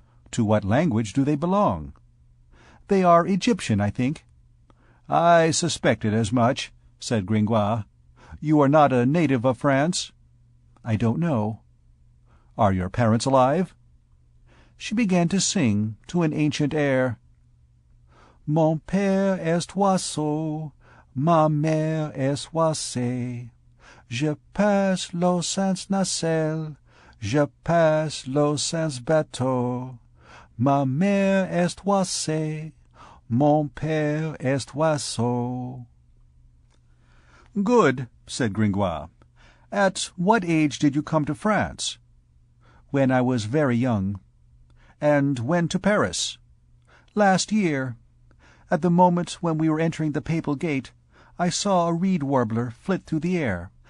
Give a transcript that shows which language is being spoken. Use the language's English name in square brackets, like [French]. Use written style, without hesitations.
[English] "To what language do they belong?" "They are Egyptian, I think." "I suspected as much," said Gringoire. "You are not a native of France?" "I don't know." "Are your parents alive?" She began to sing, to an ancient air. [French] "Mon père est oiseau, ma mère est oisée. Je passe l'eau sans nacelle, je passe l'eau sans bateau. Ma mère est oisée, mon père est oiseau." [English] "Good," said Gringoire. "At what age did you come to France?" "When I was very young." "And when to Paris?" "Last year. At the moment when we were entering the Papal Gate, I saw a reed-warbler flit through the air.